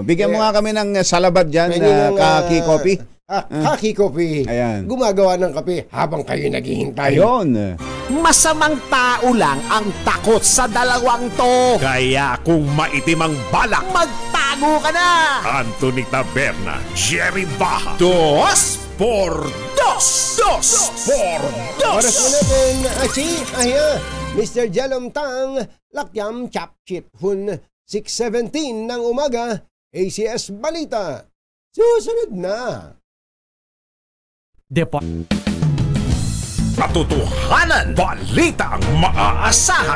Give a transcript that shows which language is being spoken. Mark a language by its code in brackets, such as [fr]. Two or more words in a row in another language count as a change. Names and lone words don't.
[tl] Bigyan mo nga kami ng salabat dyan, Kaki Coffee. Kaki Coffee. Ayan. Gumagawa ng kape habang kayo naghihintay. Ayun. Masamang tao lang ang takot sa dalawang to. Kaya kung maitim ang balak, magtago ka na. Anthony Taberna, Jerry Baja. Dos por dos. Dos por dos. Oras mo natin, Mr. Jalom Tang, Lakyam Chap Chip Hun, 6:17 ng umaga, ACS Balita. Susunod na. Katotohanan, balitang maaasahan.